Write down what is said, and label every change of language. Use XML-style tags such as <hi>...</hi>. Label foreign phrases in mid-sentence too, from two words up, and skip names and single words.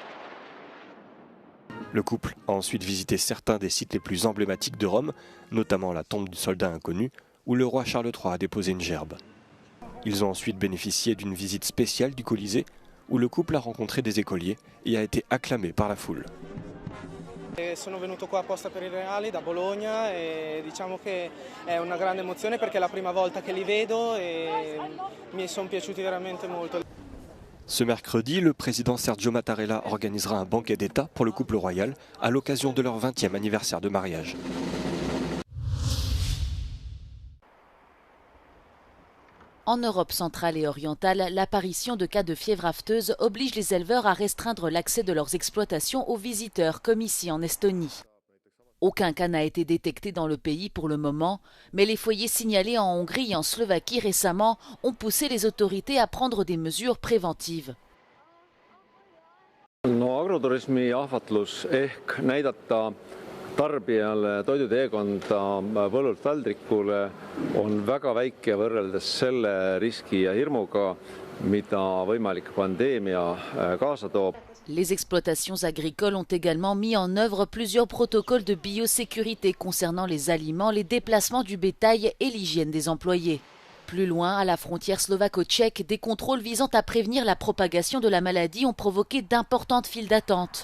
<fr>Le couple a ensuite visité certains des sites les plus emblématiques de Rome, notamment la tombe du soldat inconnu, où le roi Charles III a déposé une gerbe. Ils ont ensuite bénéficié d'une visite spéciale du Colisée, où le couple a rencontré des écoliers et a été acclamé par la foule.</fr> <it>Sono venuto qua apposta per il Reale da Bologna e diciamo che è una grande emozione perché è la prima volta che li vedo e mi sono piaciuti veramente molto.</it> <fr>Ce mercredi, le président Sergio Mattarella organisera un banquet d'État pour le couple royal à l'occasion de leur 20e anniversaire de mariage. En Europe centrale et orientale, l'apparition de cas de fièvre afteuse oblige les éleveurs à restreindre l'accès de leurs exploitations aux visiteurs, comme ici en Estonie. Aucun cas n'a été détecté dans le pays pour le moment, mais les foyers signalés en Hongrie et en Slovaquie récemment ont poussé les autorités à prendre des mesures préventives.</fr> <et>No agroturismi ahvatlus ehk näidata tarbijale toiduteekonda põllult väldrikule on väga väike võrreldes selle riski ja hirmuga, mida võimalik pandeemia kaasa toob.</et> <fr>Les exploitations agricoles ont également mis en œuvre plusieurs protocoles de biosécurité concernant les aliments, les déplacements du bétail et l'hygiène des employés. Plus loin, à la frontière slovaco-tchèque, des contrôles visant à prévenir la propagation de la maladie ont provoqué d'importantes files d'attente.</fr>